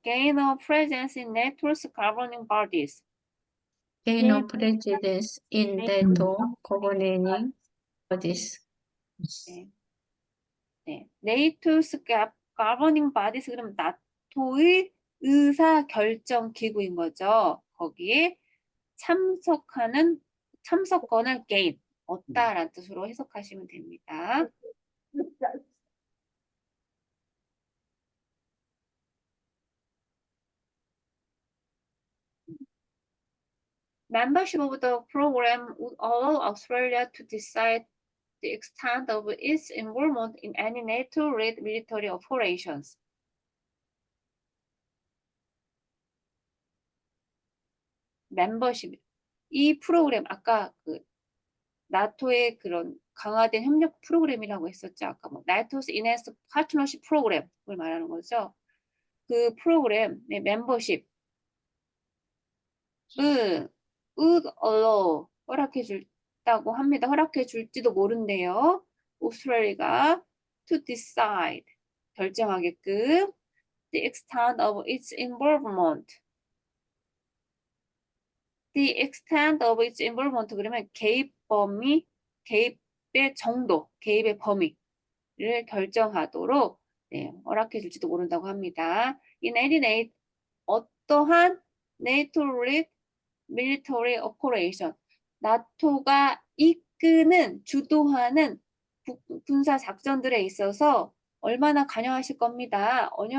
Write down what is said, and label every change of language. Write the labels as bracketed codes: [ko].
[en] Gain a presence in NATO's governing bodies. Gain of presence in NATO governing bodies. [ko] NATO's governing bodies 그러면 나토의 의사결정 기구인 거죠. 거기에 참석권을 gain, 얻다라는 뜻으로 해석하시면 됩니다. [en] Membership of the program would allow Australia to decide the extent of its involvement in any NATO-led military operations. [ko] 멤버십 이 프로그램 아까 그 나토의 그런 강화된 협력 프로그램이라고 했었죠. 아까 뭐 NATO's Enhanced Partnership Program을 말하는 거죠. 그 프로그램의 멤버십은 would allow 허락해 준다고 합니다. 허락해 줄지도 모른대요. 오스트레일리아가 [en] to decide [ko] 결정하게끔 [en] the extent of its involvement. The extent of its involvement [ko] 그러면 개입 범위, 개입의 정도, 개입의 범위를 결정하도록 네, 허락해 줄지도 모른다고 합니다. In any 어떠한 [en] NATO-led military operation, [ko] 나토가 이끄는, 주도하는 군사 작전들에 있어서 얼마나 관여하실 겁니다.